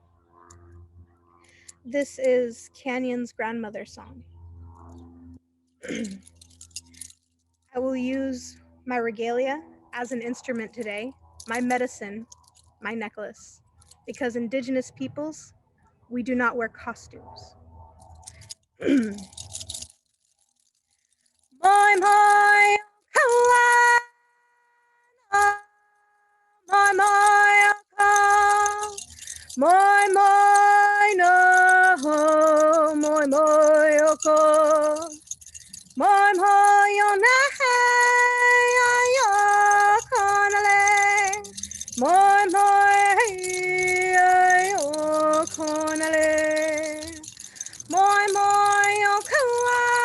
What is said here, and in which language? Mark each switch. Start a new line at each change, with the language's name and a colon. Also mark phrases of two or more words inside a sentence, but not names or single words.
English: This is Kanyon's grandmother song. I will use my regalia as an instrument today, my medicine, my necklace, because Indigenous peoples, we do not wear costumes. Moi moi kawa, moi moi ka, moi moi no, moi moi ko, moi moi yo na yo konale, moi moi yo konale, moi moi yo kawa.